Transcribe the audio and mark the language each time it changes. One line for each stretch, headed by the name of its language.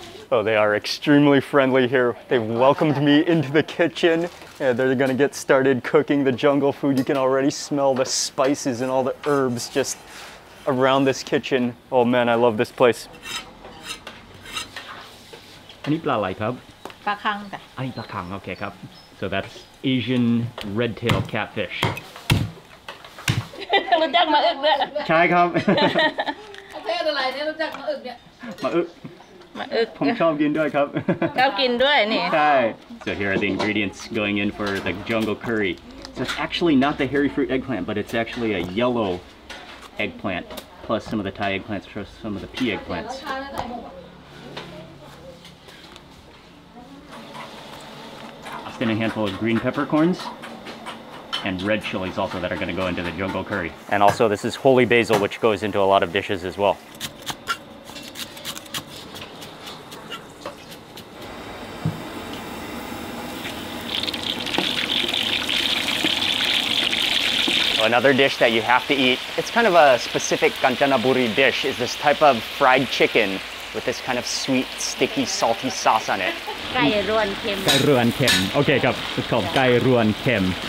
English: Oh, they are extremely friendly here. They've welcomed me into the kitchen and they're gonna get started cooking the jungle food. You can already smell the spices and all the herbs just around this kitchen. Oh man, I love this place.
Thai: อันนี้ปลาอะไรครับ ปลาคังจ้ะ อันนี้ปลาคัง okay ครับ
English: So that's Asian red-tailed catfish.
Thai: รู้จักมะอึกด้วยใช่ครับประเทศอะไรเนี่ยรู้จักมะอึกเนี่ยมะอึกผมชอบกินด้วยครับชอบกินด้วยนี่ใช่
English: So here are the ingredients going in for the jungle curry. So it's actually not the hairy fruit eggplant, but it's actually a yellow eggplant plus some of the Thai eggplants plus some of the pea eggplants. I'll spin a handful of green peppercorns and red chilies also that are going to go into the jungle curry. And also this is holy basil, which goes into a lot of dishes as well. So another dish that you have to eat, it's kind of a specific Kanchanaburi dish, is this type of fried chicken with this kind of sweet, sticky, salty sauce on it.
Thai: ไก่รวนเค็ม ไก่รวนเค็ม Okay ครับ
English: it's called
Thai: ไก่รวนเค็ม